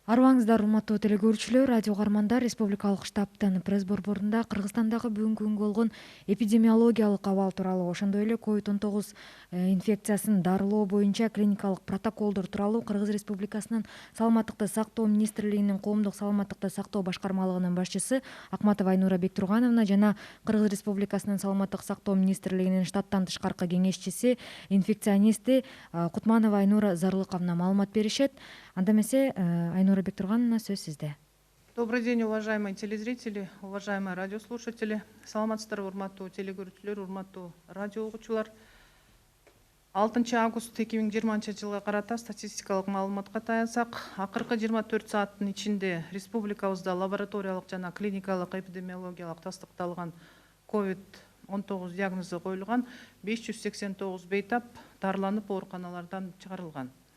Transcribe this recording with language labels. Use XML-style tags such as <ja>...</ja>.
<ky>Арыбаңыздар, урматтуу телекөрүүчүлөр, радио каармандар. Республикалык штабтын пресс борборунда Кыргызстандагы бүгүнкү күнгө болгон эпидемиологиялык абал тууралуу, ошондой эле COVID-19 инфекциясын дарылоо боюнча клиникалык протоколдор тууралуу Кыргыз Республикасынын Саламаттыкты сактоо министрлигинин Коомдук саламаттыкты сактоо башкармалыгынын башчысы Акматова Айнура Бектургановна жана Кыргыз Республикасынын Саламаттык сактоо министрлигинин штаттан тышкаркы кеңешчиси, инфекционисти Кутманова Айнура Зарлыковна маалымат беришет. Анда эмесе Айнура Бектургановна, сөз сизде.</ky> <ru>Добрый день, уважаемые телезрители, уважаемые радиослушатели.</ru> <ky>Саламатсыздарбы, урматтуу телекөрүүчүлөр, урматтуу радио угуучулар. 6 август 2020 жылга карата статистикалык маалыматка таянсак, акыркы 24 сааттын ичинде республикабызда лабораториялык жана клиникалык эпидемиологиялык тастыкталган COVID-19 диагнозу коюлган 589 бейтап дарыланып ооруканалардан чыгарылган.</ky>